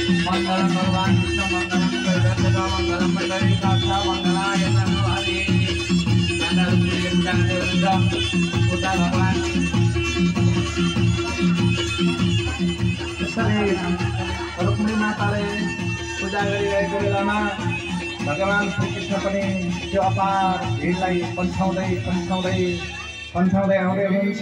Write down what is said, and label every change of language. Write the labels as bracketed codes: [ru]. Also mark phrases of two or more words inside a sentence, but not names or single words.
[sa] मंगलम भगवान विष्णु मंगलम दैवतेभ्यो मंगलम दैवताभ्यो मंगलाय नमो हरि नंदन [ne] पूज्य पूजा गर्नुहुन्छ पूजा भगवान त्यसरी रुक्मिणी माताले पूजा गरिरहेको बेलामा भगवान श्रीकृष्ण पनि त्यो अपार भिडलाई पन्छाउँदै आउँदै हुनुहुन्छ।